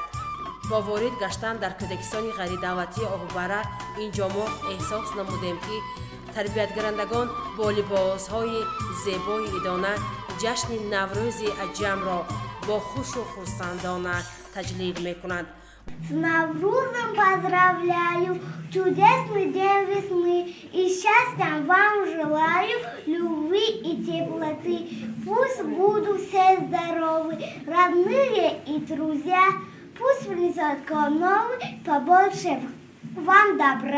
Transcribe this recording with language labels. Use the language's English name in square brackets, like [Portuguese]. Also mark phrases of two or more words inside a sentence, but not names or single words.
[Tajik] бо ворид гаштан дар Кӯдакистони ғайридавлатии Оҳу барра инҷо мо эҳсос намудем, ки тарбиятгарандагон бо либосҳои зебои идона ҷашни наврӯзи аҷамро бо хушу хурсандона таҷлил мекунанд. [Russian] С Наврузом поздравляю, чудесный день весны, и счастья вам желаю, любви и теплоты. Пусть будут все здоровы, родные и друзья, пусть принесет к вам новый, побольше вам добра.